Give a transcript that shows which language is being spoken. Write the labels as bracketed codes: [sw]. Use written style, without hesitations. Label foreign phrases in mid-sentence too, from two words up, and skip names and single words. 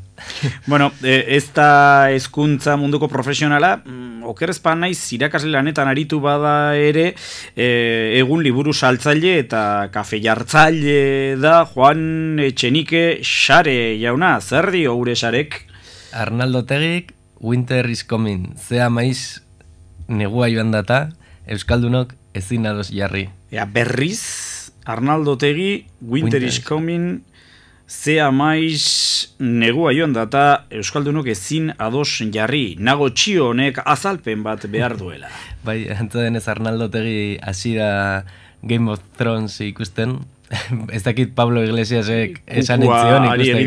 [eu] Bueno, ez da hezkuntza munduko profesionala, okerrezpan naiz irakasle lanetan aritu bada ere, egun liburu saltzaile eta kafe jartzaile da Juan Etxenike Xare jauna. Zer dio gure Xarek? Arnaldo Tegik, [en] Winter is coming. [eu] Zea maiz negua joan data, Euskaldunok ezin ados jarri. Berriz, Arnaldo Tegi, [en] Winter is coming, [eu] zea maiz negua joan data, Euskaldunok ezin ados jarri. Nago txio honek azalpen bat behar duela. Bai, antzadenez Arnaldo Tegi hasi da Game of Thrones ikusten. Ez dakit Pablo Iglesiasek esan entzion ikusten.